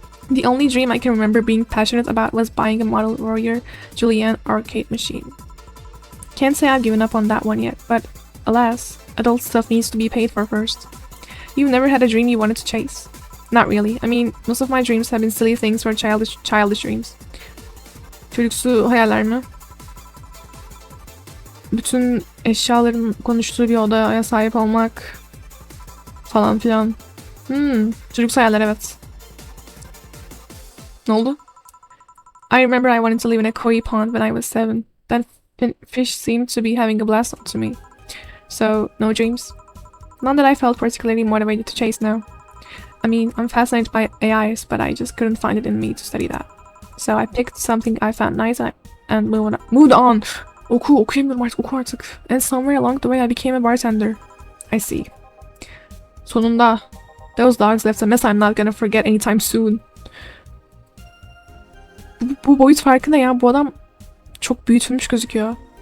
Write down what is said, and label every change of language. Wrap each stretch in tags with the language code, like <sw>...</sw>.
<en>The only dream I can remember being passionate about was buying a model Warrior Julian arcade machine. Can't say I've given up on that one yet, but alas, adult stuff needs to be paid for first. You've never had a dream you wanted to chase? Not really. I mean, most of my dreams have been silly things or childish dreams.</en> <tr>Çocuksu hayaller mi? Bütün eşyaların konuştuğu bir odaya sahip olmak falan filan. Çocuksu hayaller, evet. Ne oldu?</tr> <en>I remember I wanted to live in a koi pond when I was 7. That fish seemed to be having a blast to me. So, no dreams. None that I felt particularly motivated to chase now. I mean, I'm fascinated by AIs, but I just couldn't find it in me to study that. So I picked something I found nice and moved on.</en> <tr>Okuyamıyorum artık, oku artık.</tr> <en>And somewhere along the way I became a bartender. I see.</en> <tr>Sonunda.</tr> <en>Those dogs left a mess I'm not gonna forget anytime soon.</en> <tr>Bu boyut farkı ne ya? Bu adam çok büyütülmüş gözüküyor.</tr>